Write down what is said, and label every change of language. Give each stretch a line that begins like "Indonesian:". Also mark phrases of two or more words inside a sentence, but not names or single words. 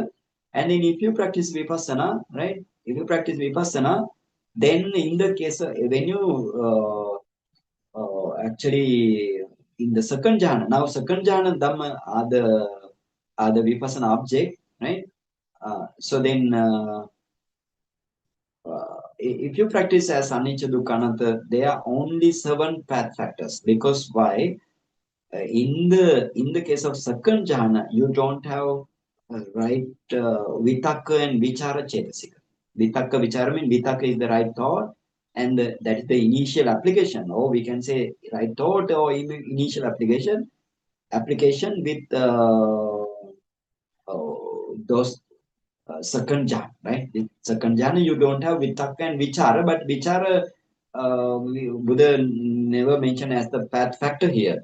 English: And then if you practice vipassana, right? If you practice vipassana, then in the case when you actually in the second jhana, now second
Pali: jhana dhamma
English: are the vipassana object, right? So then if you practice as
Pali: anicca dukkha anatta,
English: there are only 7 path factors. Because why? In the case of second jhana, you don't have right vitakka and
Pali: vichara chetasika. Vitakka vichara
English: means vitakka is the right thought, and that is the initial application, or we can say right thought or initial application with those second jhana, right? The second jhana, you don't have vitakka and vichara, but vichara, Buddha never mentioned as the path factor here.